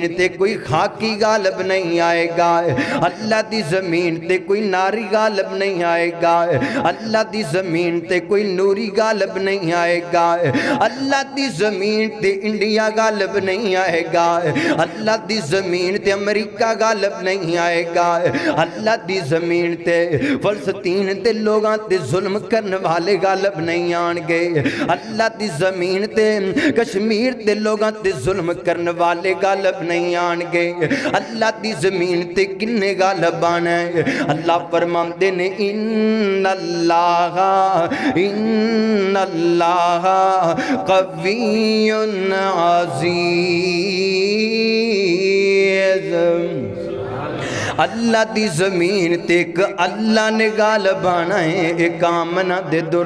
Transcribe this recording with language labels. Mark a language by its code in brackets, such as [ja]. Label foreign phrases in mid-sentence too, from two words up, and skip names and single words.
[pa] تے کوئی خاکی غالب نہیں آئے گا اللہ دی زمین تے کوئی ناری غالب نہیں آئے گا اللہ دی زمین تے کوئی نوری غالب نہیں آئے گا اللہ دی زمین تے انڈیا غالب نہیں آئے گا اللہ دی زمین تے امریکہ غالب نہیں آئے گا اللہ دی زمین تے فلسطین تے لوگاں تے ظلم کرنے والے غالب نہیں آن گے اللہ دی زمین تے کشمیر تے لوگاں تے ظلم کرنے والے غالب نہیں آن گے اللہ دی زمین تے کنے غالب آنا ہے اللہ فرماندے نے ان اللہ قوی عزیز اللہ دی زمین تے ایک اللہ نے غالب آنا ہے ایک آمنہ دے در